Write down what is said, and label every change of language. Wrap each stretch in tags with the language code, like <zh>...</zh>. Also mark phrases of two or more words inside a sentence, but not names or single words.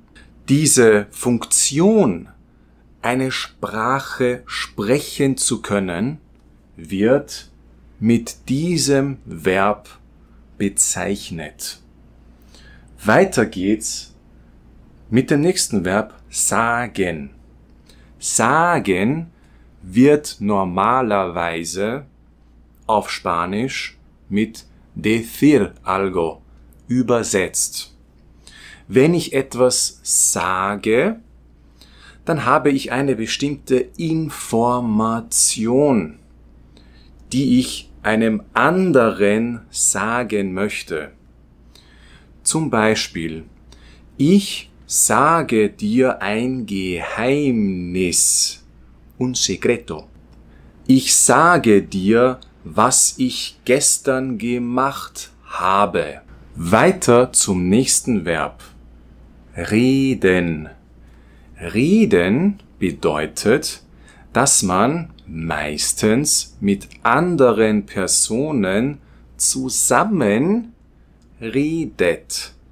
<de>Diese Funktion, eine Sprache sprechen zu können, wird mit diesem Verb bezeichnet. Weiter geht's mit dem nächsten Verb sagen. Sagen wird normalerweise auf Spanisch mit</de> <es>decir algo</es> <de>übersetzt. Wenn ich etwas sage, dann habe ich eine bestimmte Information, die ich einem anderen sagen möchte. Zum Beispiel, ich sage dir ein Geheimnis,</de> <es>un secreto.</es> <de>Ich sage dir, was ich gestern gemacht habe. Weiter zum nächsten Verb. Reden. Reden bedeutet, dass man meistens mit anderen Personen zusammen redet.</de>